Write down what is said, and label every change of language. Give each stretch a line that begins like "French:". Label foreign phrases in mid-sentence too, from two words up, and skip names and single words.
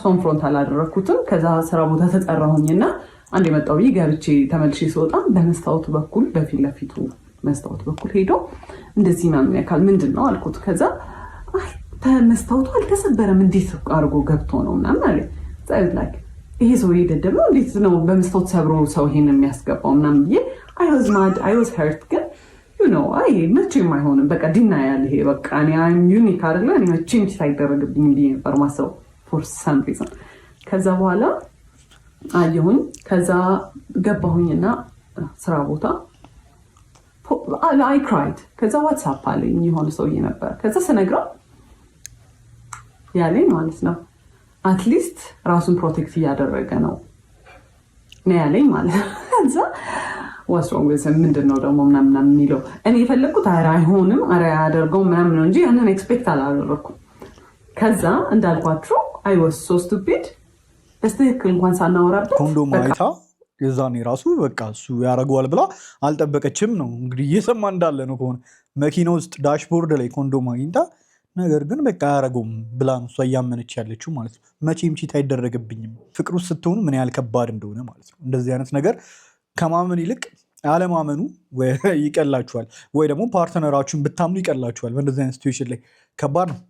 Amharic: ኮንፍሮንት አላደረኩትም። ከዛ ስራ ቦታ ተጠራሁኝና አንድ የመጣው ገብቼ ተመልሼ ስወጣ በመስታወቱ በኩል በፊት ለፊቱ መስታወት በኩል ሄዶ እንደዚህ ምናምን ያካል ምንድን ነው አልኩት። ከዛ መስታወቱ አልተሰበረም እንዴት አድርጎ ገብቶ ነው ምናምን አለ። ላይክ ይሄ ሰው ይደደብ ነው እንዴት ነው በመስታወት ሰብሮ ሰው ይሄን የሚያስገባው ምናምን ብዬ
English: I was mad I was hurt
Amharic: ግን
English: you know
Amharic: አይ መቼም አይሆንም በቃ ዲና ያለ ይሄ በቃ እኔ
English: I'm unique
Amharic: አይደለ እኔ መቼም ሳይደረግብኝ ብዬ ነበር ማሰብ
English: for some reason።
Amharic: ከዛ በኋላ አየሁኝ። ከዛ ገባሁኝና ስራ ቦታ
English: I cried።
Amharic: ከዛ ዋትስአፕ አለኝ የሆነ ሰውዬ ነበር። ከዛ ስነግረው ያለኝ ማለት ነው አትሊስት ራሱን ፕሮቴክት እያደረገ ነው ያለኝ ማለት ነው። ከዛ
English: what's wrong with him
Amharic: ምንድነው ደግሞ ምናምን የሚለው እኔ የፈለኩት አይሆንም አያደርገው ምናምን ነው እንጂ ያንን ኤክስፔክት አላደረኩም። ከዛ እንዳልኳችሁ
English: I was so stupid
Amharic: በስተክል እንኳን ሳናወራበት ኮንዶም አይታ የዛኔ ራሱ በቃ እሱ ያደርገዋል ብላ አልጠበቀችም ነው እንግዲህ እየሰማ እንዳለ ነው ከሆነ መኪና ውስጥ ዳሽቦርድ ላይ ኮንዶም አግኝታ ነገር ግን በቃ ያደረገውም ብላ ነው እሷ እያመነች ያለችው ማለት ነው። መቼም ቺት አይደረግብኝም ፍቅር ውስጥ ስትሆኑ ምን ያህል ከባድ እንደሆነ ማለት ነው። እንደዚህ አይነት ነገር ከማመን ይልቅ አለማመኑ ይቀላችኋል፣ ወይ ደግሞ ፓርትነራችሁን ብታምኑ ይቀላችኋል። በእንደዚህ አይነት ሲቹዌሽን ላይ ከባድ ነው።